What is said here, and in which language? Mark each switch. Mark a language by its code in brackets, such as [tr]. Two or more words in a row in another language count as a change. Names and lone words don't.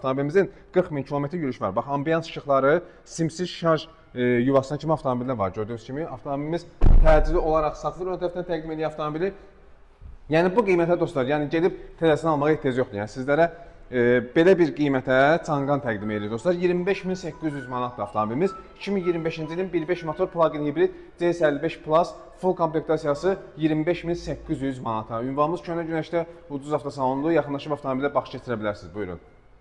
[az] Avtomobilimizin 40 min kilometr yürüyüş var. Bax, ambiyans işıqları, simsiz şarj yuvasına kimi avtomobildə var. Gördüyünüz kimi avtomobilimiz təcili olaraq satılır. Ön tərəfdən təqdim edir avtomobili. Yəni bu qiymətə dostlar, yəni gedib tələsini almağa ehtiyac yoxdur. Yəni sizlərə belə bir qiymətə Çanqan təqdim edir dostlar. 25.800 manatdır avtomobilimiz. 2025-ci ilin 1.5 motor plug-in hibrid CS55 Plus full komplektasiyası 25.800 manata. Ünvanımız Köhnə Günəşdə ucuz avtosalondur. Yaxınlaşıb avtomobilə baxış keçirə bilərsiniz. Buyurun.